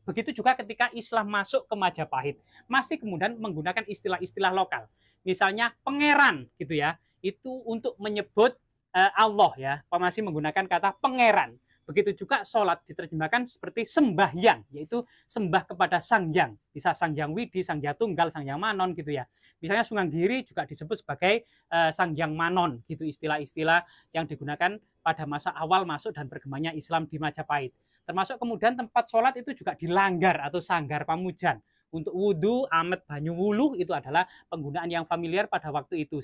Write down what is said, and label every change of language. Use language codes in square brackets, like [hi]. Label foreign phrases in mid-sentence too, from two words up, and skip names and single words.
[id] Begitu juga ketika Islam masuk ke Majapahit, masih kemudian menggunakan istilah-istilah lokal. Misalnya pangeran gitu ya, itu untuk menyebut Allah ya, masih menggunakan kata pangeran. Begitu juga sholat diterjemahkan seperti sembahyang, yaitu sembah kepada Sang Hyang. Bisa Sang Hyang Widi, Sang Hyang Tunggal, Sang Hyang Manon gitu ya. Misalnya Sunan Giri juga disebut sebagai Sang Hyang Manon gitu, istilah-istilah yang digunakan pada masa awal masuk dan berkembangnya Islam di Majapahit. Termasuk kemudian tempat sholat itu juga dilanggar atau sanggar pamujan. Untuk wudhu, amet, [jv] banyu wuluh [id] itu adalah penggunaan yang familiar pada waktu itu.